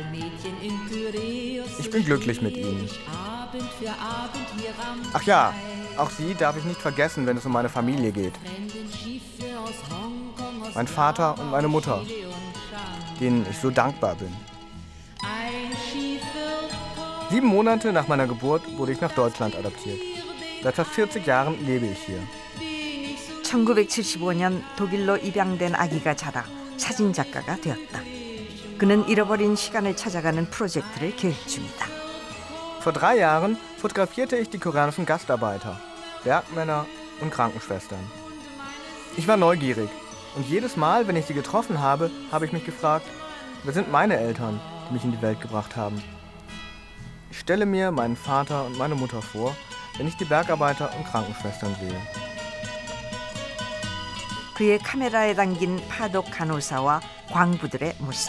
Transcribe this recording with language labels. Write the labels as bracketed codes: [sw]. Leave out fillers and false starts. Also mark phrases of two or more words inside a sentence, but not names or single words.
[de] Ich bin glücklich mit ihnen. Ach ja, auch sie darf ich nicht vergessen, wenn es um meine Familie geht. Mein Vater und meine Mutter, denen ich so dankbar bin. 7 Monate nach meiner Geburt wurde ich nach Deutschland adoptiert. Seit fast 40 Jahren lebe ich hier. [ko] 1975년 독일로 입양된 아기가 자라 사진작가가 되었다. 그는 잃어버린 시간을 찾아가는 프로젝트를 계획 중이다. [de] Vor 3 Jahren fotografierte ich die koreanischen Gastarbeiter, Bergmänner und Krankenschwestern. Ich war neugierig und jedes Mal, wenn ich sie getroffen habe, habe ich mich gefragt, wer sind meine Eltern, die mich in die Welt gebracht haben? Ich stelle mir meinen Vater und meine Mutter vor, wenn ich die Bergarbeiter und Krankenschwestern sehe. [ko] 그의 카메라에 담긴 파독 간호사와 광부들의 모습.